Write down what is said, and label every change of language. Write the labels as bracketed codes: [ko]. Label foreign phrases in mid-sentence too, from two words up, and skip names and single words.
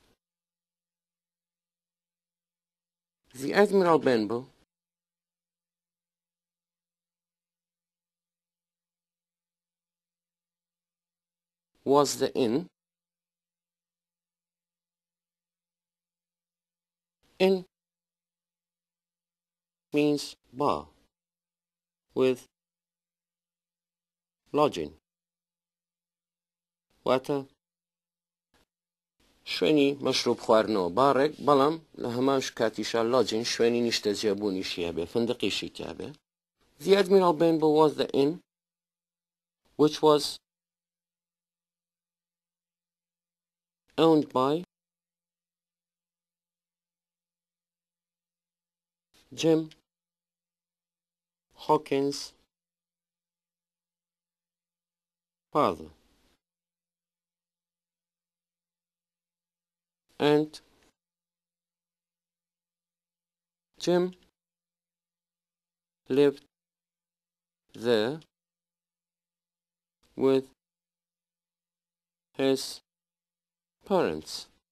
[en] The Admiral Benbow was the inn. Inn means bar with lodging. [ckb] واتە شوێنی مەشروب خواردنەوە بارێک بەڵام لە هەمان کاتیشا لۆجین شوێنی نیشتە جێبوونیشی هەبێ فندقیشی تیا بێ. [en] The Admiral Benbow was the inn which was owned by Jim Hawkins' father and Jim lived there with his parents.